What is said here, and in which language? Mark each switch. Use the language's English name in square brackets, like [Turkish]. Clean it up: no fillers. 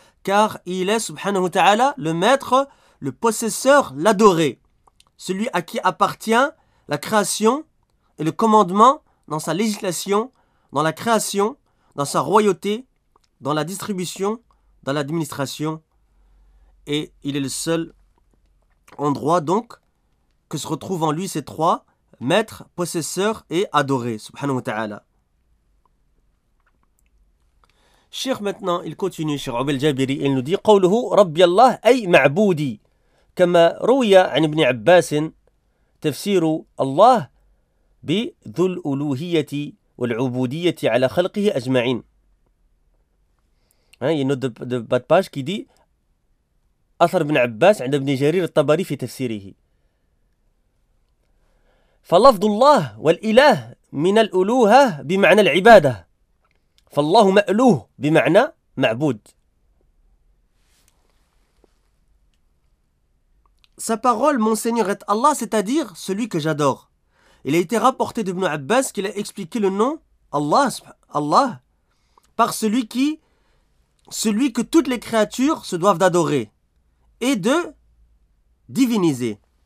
[French] Car il est subhanahu wa ta'ala le maître, le possesseur, l'adoré, celui à qui appartient la création et le commandement dans sa législation, dans la création, dans sa royauté, dans la distribution, dans l'administration. Et il est le seul endroit donc que se retrouvent en lui ces trois, maître, possesseur et adoré, subhanahu wa ta'ala. [Arabic] Cheikh maintenant, il continue, Cheikh Abel Jabiri, il nous dit « قوله ربي الله أي معبودي كما روي عن ابن عباس تفسير الله بذو الألوهية والعبودية على خلقه أجمعين » Il y a une note de bas de page qui dit « أثر ابن عباس عند ابن جرير الطبري في تفسيره » فلفظ الله والإله من الألوهة بمعنى العبادة فالله مألوه بمعنى معبود. [French] Sa parole, mon Seigneur, est Allah, c'est-à-dire celui que j'adore. Il a été rapporté d'Ibn Abbas qu'il a expliqué le nom Allah par celui que toutes les créatures se doivent d'adorer et de diviniser.